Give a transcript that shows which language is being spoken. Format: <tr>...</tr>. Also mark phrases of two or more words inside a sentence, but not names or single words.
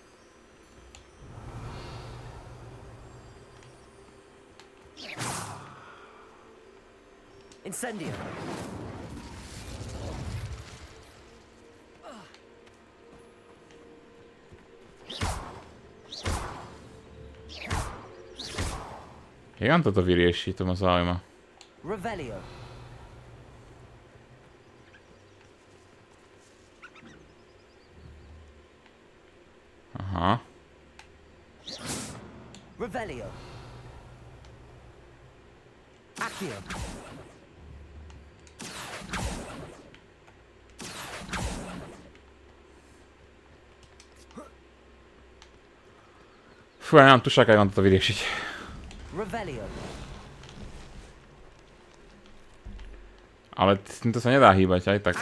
<sk>Incendio. Jak on toto vyrieši, to ma zaujíma. Revelio. Aha. Revelio. Accio. Fú, ja nemám tušák, jak mám toto vyriešiť. Revelio. Ale s týmto sa nedá hýbať, aj tak.</sk>